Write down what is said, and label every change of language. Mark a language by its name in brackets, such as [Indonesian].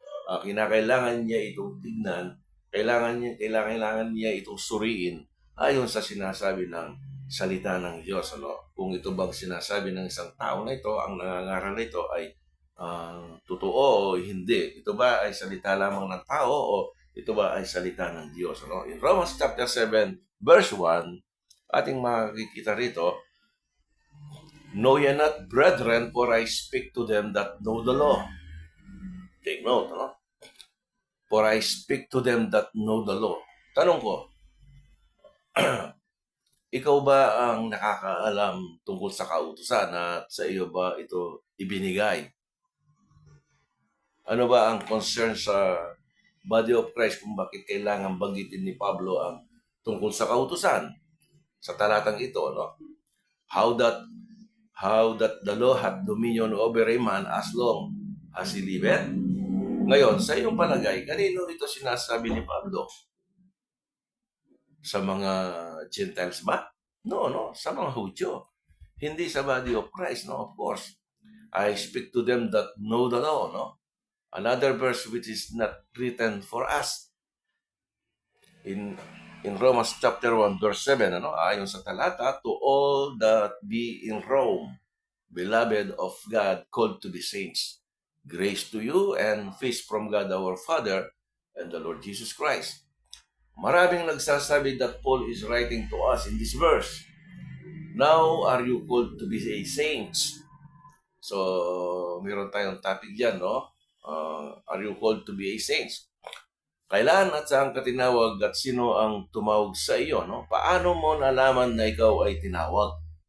[Filipino] Kinakailangan niya itong tignan, kailangan niya itong suriin ayon sa sinasabi ng salita ng Diyos, ano. Kung ito bang sinasabi ng isang tao na ito, ang nangangaral na ito ay totoo o hindi. Ito ba ay salita lamang ng tao o ito ba ay salita ng Diyos, ano? [English] In Romans chapter 7 verse 1, [Filipino] ating makikita rito, [English] know ye not, brethren, for I speak to them that know the law. Take note, no? For I speak to them that know the law. [Filipino] Tanong ko, ikaw ba ang nakakaalam tungkol sa kautusan at sa iyo ba ito ibinigay? Ano ba ang concern sa body of Christ kung bakit kailangan banggitin ni Pablo ang tungkol sa kautusan? Sa talatang ito, no? [English] How that the law hath dominion over a man as long as he liveth. [Filipino] Ngayon, sa iyong palagay, kanino ito sinasabi ni Pablo? Sa mga Gentiles ba? No, sa mga Hudyo. Hindi sa body of Christ, no? [English] Of course. I speak to them that know the law, no? Another verse which is not written for us. In Romans chapter 1 verse 7, ano? [Filipino] Ayon sa talata, [English] to all that be in Rome, beloved of God, called to be saints. Grace to you and peace from God our Father and the Lord Jesus Christ. [Filipino] Maraming nagsasabi [English] that Paul is writing to us in this verse. Now are you called to be a saints? [Filipino] So, meron tayong topic dyan, no? [English] Are you called to be a saints? [Filipino] Kailan at saan ka tinawag at sino ang tumawag sa iyo, no? Paano mo nalaman na ikaw ay tinawag?